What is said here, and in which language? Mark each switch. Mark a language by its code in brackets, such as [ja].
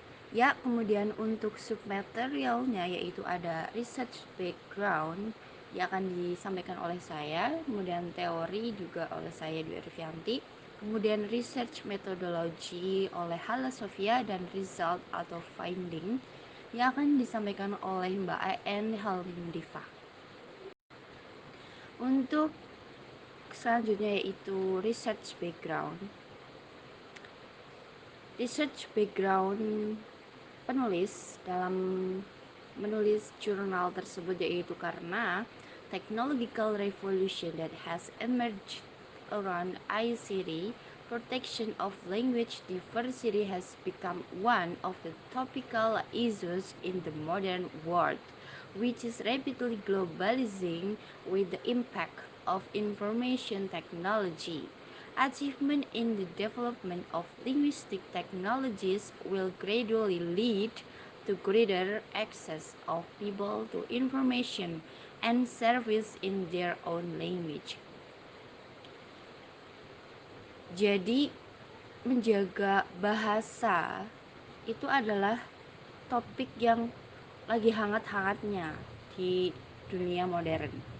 [id] Ya, kemudian untuk submaterialnya yaitu ada research background yang akan disampaikan oleh saya, kemudian teori juga oleh saya Dwi Arifianti, kemudian research methodology oleh Halla Sofiya, dan result atau finding yang akan disampaikan oleh Mbak Een Helmi Mundifah. Untuk selanjutnya yaitu research background. [en] Research background [id] penulis dalam menulis jurnal tersebut yaitu karena [en] technological revolution that has emerged around ICT, protection of language diversity has become one of the topical issues in the modern world, which is rapidly globalizing with the impact of information technology. Achievement in the development of linguistic technologies will gradually lead to greater access of people to information and service in their own language. [id] Jadi, menjaga bahasa itu adalah topik yang lagi hangat-hangatnya di dunia modern.